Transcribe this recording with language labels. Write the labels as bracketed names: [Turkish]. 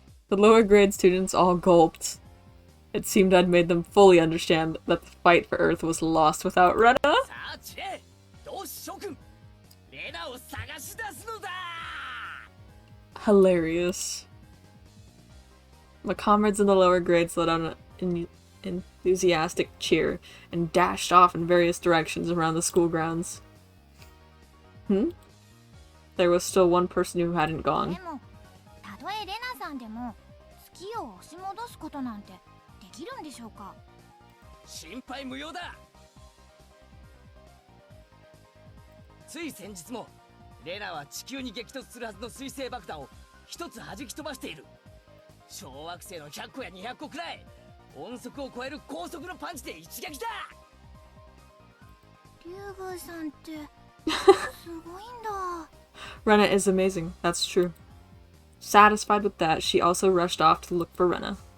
[English] The lower grade students all gulped. It seemed I'd made them fully understand that the fight for Earth was lost without Rena. [Japanese] さあ、チレ、同志諸君、レナを探し出すのだ。 [English] Hilarious. My comrades in the lower grades let out an enthusiastic cheer and dashed off in various directions around the school grounds. There was still one person who hadn't gone. [Japanese] もたとえレナさんでも月を押し戻すことなんてできるんでしょうか。心配無用だ。つい先日もレナは地球に激突するはずの水星爆弾を一つ弾き飛ばしている。小惑星の100個や200個くらい、音速を超える高速のパンチで一撃だ。リュウグウさんってすごいんだ。 [English] Rena is amazing, that's true. Satisfied with that, she also rushed off to look for Rena.